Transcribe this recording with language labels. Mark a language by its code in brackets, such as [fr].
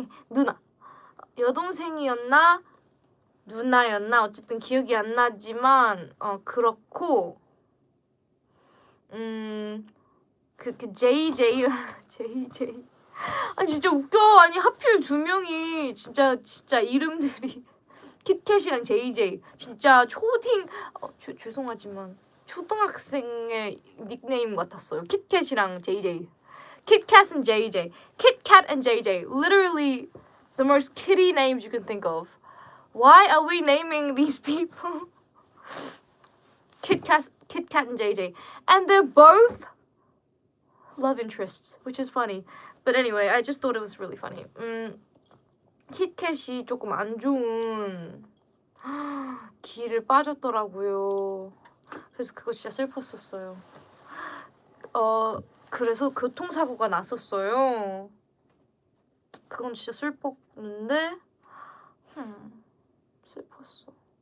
[ko] 누나. 여동생이었나 누나였나 어쨌든 기억이 안 나지만 그렇고 그 JJ랑 JJ 아니 진짜 웃겨. 아니 하필 두 명이 진짜 이름들이 kitkat이랑 JJ 진짜 초딩 죄송하지만 초등학생의 닉네임 같았어요. [en] kitkat이랑 JJ. kitkat and JJ. kitkat and JJ. Literally the most kitty names you can think of. Why are we naming these people kitkat and JJ? And they're both love interests, which is funny. But anyway, I just thought it was really funny. [ko] kitkat이 조금 안 좋은 길을 빠졌더라고요. 그래서 그거 진짜 슬펐었어요. 그래서 교통사고가 났었어요. 그건 진짜 슬펐는데 슬펐어.